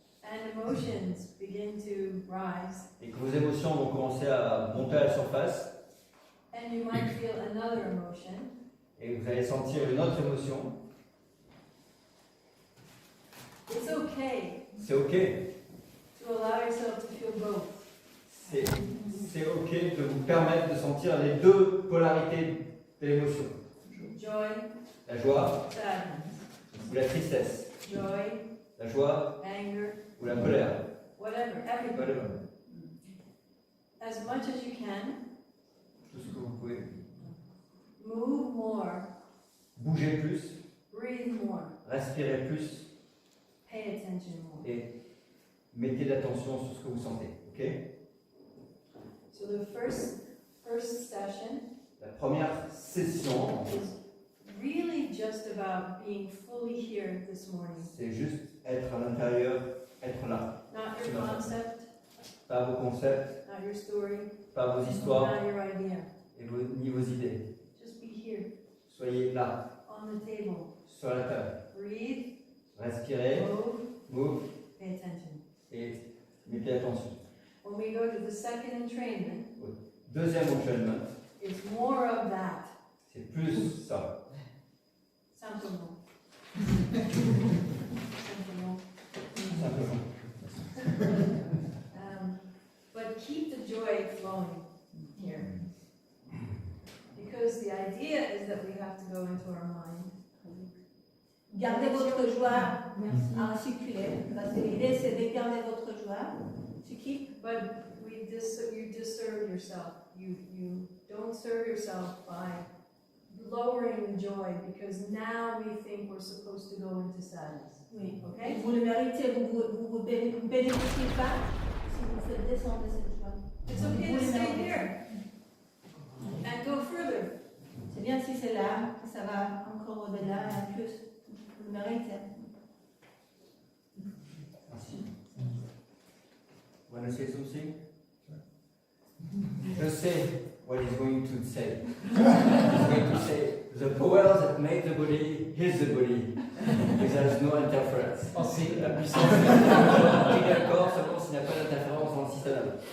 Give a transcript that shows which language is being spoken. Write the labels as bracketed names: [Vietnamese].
[English] and emotions begin to rise, [French] et que vos émotions vont commencer à monter à la surface, [English] and you might feel another emotion, [French] et vous allez sentir une autre émotion, [English] it's okay [French] c'est ok. [English] to allow yourself to feel both. [French] C'est ok de vous permettre de sentir les deux polarités de l'émotion. [English] Joy, [French] La joie [English] sadness, [French] ou la tristesse. [English] joy, [French] La joie [English] anger, [French] ou la colère. [English] whatever, everything. Whatever. As much as you can, [French] Tout ce que vous pouvez. [English] move more, [French] Bougez plus, [English] breathe more, [French] respirez plus [English] pay attention more. [French] et mettez de l'attention sur ce que vous sentez. [English] Ok? So the first session [French] La première session, [English] is really just about being fully here this morning. [French] c'est juste être à l'intérieur, être là. [English] Not your concept, [French] Pas vos concepts, [English] not your story, [French] pas vos histoires [English] not your idea. [French] et ni vos idées. [English] Just be here [French] Soyez là, [English] on the table. [French] sur la table. [English] Breathe, [French] Respirez, [English] move, move pay attention. [French] et mettez attention. [English] When we go to the second entrainment, [French] Deuxième entraînement, [English] it's more of that. [French] c'est plus ça. Simplement. Simplement. [English] But keep the joy flowing here. Because the idea is that we have to go into our mind. [French] Gardez votre joie en circuler. Parce que l'idée, c'est de garder votre joie. [English] To keep. But you disserve yourself. You don't serve yourself by lowering the joy because now we think we're supposed to go into sadness. [French] Oui. [English] Okay? [French] Vous le méritez, vous bénéficiez pas si vous faites descendre cette joie. [English] It's okay to stay here and go further. [French] C'est bien si c'est là, que ça va encore au-delà et en plus. Vous le méritez. Merci. [English] Wanna say something? [French] Je sais [English] what he's going to say. He's going to say, the power that made the body is the body. Because there's no interference. [French] C'est La puissance qui est d'accord seulement s'il n'y a pas d'interférence dans le système.